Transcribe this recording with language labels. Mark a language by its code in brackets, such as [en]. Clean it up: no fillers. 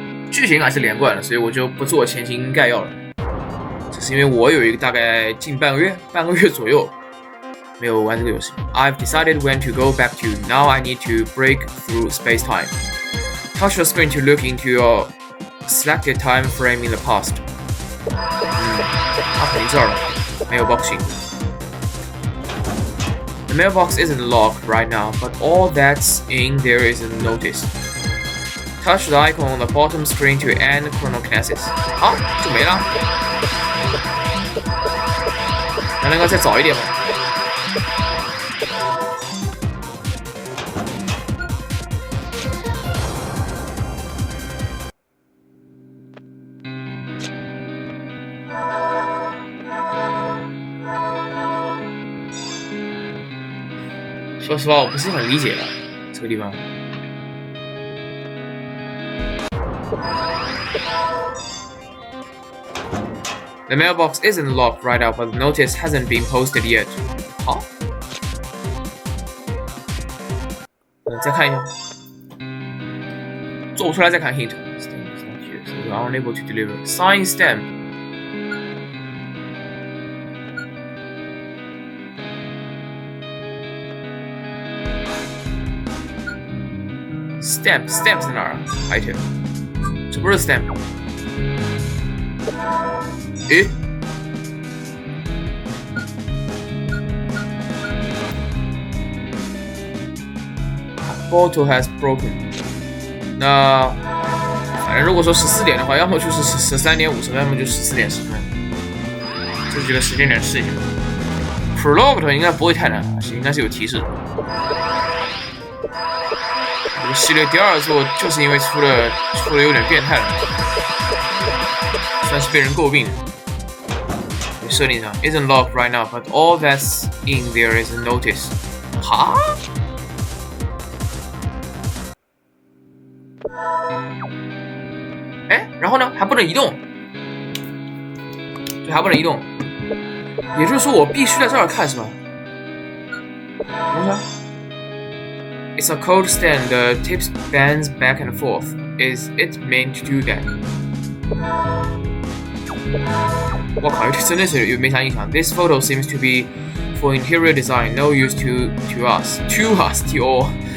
[zh] 剧情还是连贯的，所以我就不做前情概要了。只是因为我有一个大概近半个月左右没有玩这个游戏。 [en] I've decided when to go back to. Now I need to break through space-time. Touch the screen to look into your selected time frame in the past. [zh] 它肯定这儿了，没有 boxing. [en] The mailbox isn't locked right now, but all that's in there is a notice.Touch the icon on the bottom screen to end chronokinesis. [zh] 好，就没了。难道应该再早一点吗？说实话，我不是很理解这个地方。 [en] The mailbox isn't locked right now, but the notice hasn't been posted yet. [zh] 好，再看一下，做不出来再看 hint. [en] So we are unable to deliver. Sign stamp. [zh] Stamp 在哪儿啊 ？item， 这不是 stamp。 [en] 诶 ，bottle has broken。 [zh] 那反正如果说14点的话，要么就是13点50分，要么就14点10分。这几个时间点试一下。 Prologue 应该不会太难，应该是有提示的。这个系列第2作就是因为出了有点变态了，算是被人诟病的。设定上 [en] isn't locked right now, but all that's in there is a notice. [zh] 哈？哎，然后呢？还不能移动？对，还不能移动。也就是说，我必须在这儿看是吧？等一下。 [en] It's a cold stand. The tip bends back and forth. Is it meant to do that? [zh] 我靠，真的是没啥印象。 [en] This photo seems to be for interior design, no use to us. To all.